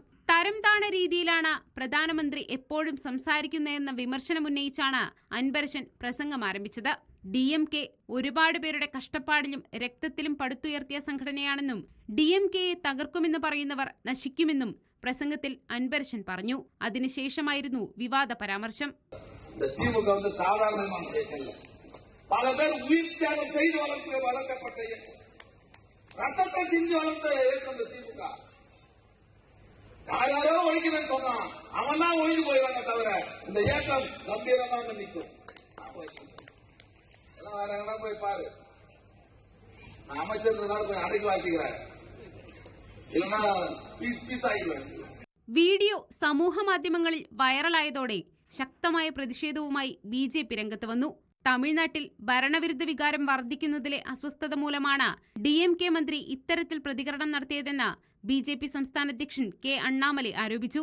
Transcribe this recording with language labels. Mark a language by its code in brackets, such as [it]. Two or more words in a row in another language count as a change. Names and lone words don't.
[ml] തരം താണ രീതിയിലാണ് പ്രധാനമന്ത്രി എപ്പോഴും സംസാരിക്കുന്നതെന്ന വിമർശനമുന്നയിച്ചാണ് അൻപരശൻ പ്രസംഗം ആരംഭിച്ചത്. DMK ഒരുപാട് പേരുടെ കഷ്ടപ്പാടിലും രക്തത്തിലും പടുത്തുയർത്തിയ സംഘടനയാണെന്നും DMKയെ തകർക്കുമെന്ന് പറയുന്നവർ നശിക്കുമെന്നും പ്രസംഗത്തിൽ അൻപരശൻ പറഞ്ഞു. അതിനുശേഷമായിരുന്നു വിവാദ പരാമർശം. [ta] பல பேர் உயிர் தியாகம் செய்து வளர்க்கப்பட்ட ரத்தத்தை சிந்தி வளர்த்த இயக்கம் திமுக. யாரோ ஒழிக்கணும்னு சொன்னான், அவன் தான் ஒழிஞ்சு போயிடுவாங்க தவிர இந்த இயக்கம் கம்பீரமாக நிற்கும். வேற எங்கன்னா போய் பாரு, நான் அமைச்சர் போய் அடைக்கி வாசிக்கிறேன், இல்லைன்னா பீஸ் ஆகிடுவேன். [ml] വീഡിയോ സമൂഹ മാധ്യമങ്ങളിൽ വൈറലായതോടെ ശക്തമായ പ്രതിഷേധവുമായി BJP രംഗത്ത് വന്നു. തമിഴ്നാട്ടിൽ ഭരണവിരുദ്ധ വികാരം വർദ്ധിക്കുന്നതിലെ അസ്വസ്ഥത മൂലമാണ് DMK മന്ത്രി ഇത്തരത്തിൽ പ്രതികരണം നടത്തിയതെന്ന് BJP സംസ്ഥാന അധ്യക്ഷൻ K അണ്ണാമലൈ ആരോപിച്ചു.